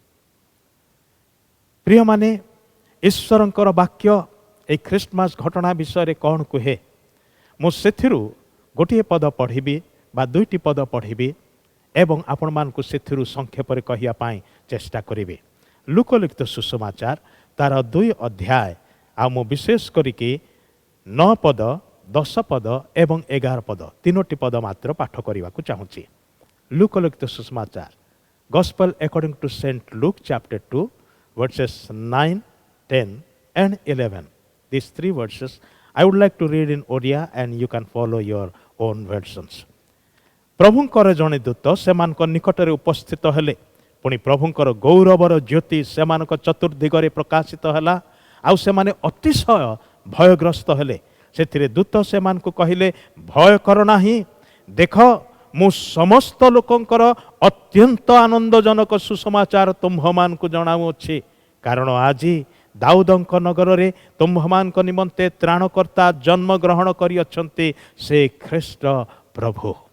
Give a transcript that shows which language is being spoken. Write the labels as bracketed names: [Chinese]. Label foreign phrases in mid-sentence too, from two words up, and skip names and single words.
[Odia] ପ୍ରିୟମାନେ, ଈଶ୍ୱରଙ୍କର ବାକ୍ୟ এই ଖ୍ରୀଷ୍ଟମାସ ଘଟଣା ବିଷୟରେ କ'ଣ କୁହେ, ମୁଁ ସେଥିରୁ ଗୋଟିଏ ପଦ ପଢ଼ିବି ବା ଦୁଇଟି ପଦ ପଢ଼ିବି ଏବଂ ଆପଣମାନଙ୍କୁ ସେଥିରୁ ସଂକ୍ଷେପରେ କହିବା ପାଇଁ ଚେଷ୍ଟା କରିବି। ଲୁକଲିଖିତ ସୁସମାଚାର ତାର 2 ଅଧ୍ୟାୟ, ଆଉ ମୁଁ ବିଶେଷ କରିକି 9 ପଦ, 10 ପଦ ଏବଂ 11 ପଦ, 3ଟି ପଦ ମାତ୍ର ପାଠ କରିବାକୁ ଚାହୁଁଛି। ଲୁକଲିଖିତ ସୁସମାଚାର, [English] Gospel according to St. Luke chapter 2 verses 9, 10 and 11. These 3 verses I would like to read in Odia and you can follow your own versions. [Odia] ପ୍ରଭୁଙ୍କର ଜଣେ ଦୂତ ସେମାନଙ୍କ ନିକଟରେ ଉପସ୍ଥିତ ହେଲେ, ପୁଣି ପ୍ରଭୁଙ୍କର ଗୌରବର ଜ୍ୟୋତି ସେମାନଙ୍କ ଚତୁର୍ଦିଗରେ ପ୍ରକାଶିତ ହେଲା, ଆଉ ସେମାନେ ଅତିଶୟ ଭୟଗ୍ରସ୍ତ ହେଲେ। ସେଥିରେ ଦୂତ ସେମାନଙ୍କୁ କହିଲେ, ଭୟ କର ନାହିଁ, ଦେଖ ମୁଁ ସମସ୍ତ ଲୋକଙ୍କର ଅତ୍ୟନ୍ତ ଆନନ୍ଦଜନକ ସୁସମାଚାର ତୁମ୍ଭମାନଙ୍କୁ ଜଣାଉଅଛି, କାରଣ ଆଜି ଦାଉଦଙ୍କ ନଗରରେ ତୁମ୍ଭମାନଙ୍କ ନିମନ୍ତେ ତ୍ରାଣକର୍ତ୍ତା ଜନ୍ମଗ୍ରହଣ କରିଅଛନ୍ତି, ସେ ଖ୍ରୀଷ୍ଟ ପ୍ରଭୁ।